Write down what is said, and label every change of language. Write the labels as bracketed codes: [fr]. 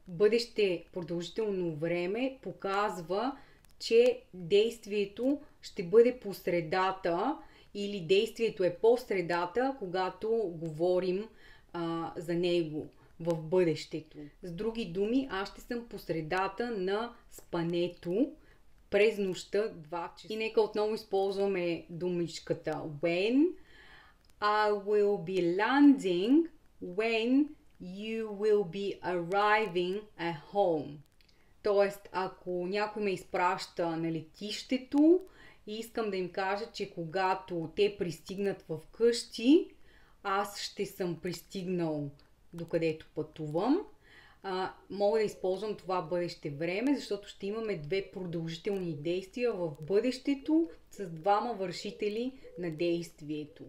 [bg] Бъдеще продължително време показва, че действието ще бъде по средата или действието е по средата, когато говорим за него в бъдещето. С други думи, аз ще съм по средата на спането през нощта 2 часа. И нека отново използваме думичката when. [en] I will be landing when you will be arriving at home. [bg] Тоест, ако някой ме изпраща на летището и искам да им кажа, че когато те пристигнат в къщи, аз ще съм пристигнал докъдето пътувам. Мога да използвам това бъдеще време, защото ще имаме две продължителни действия в бъдещето с двама вършители на действието.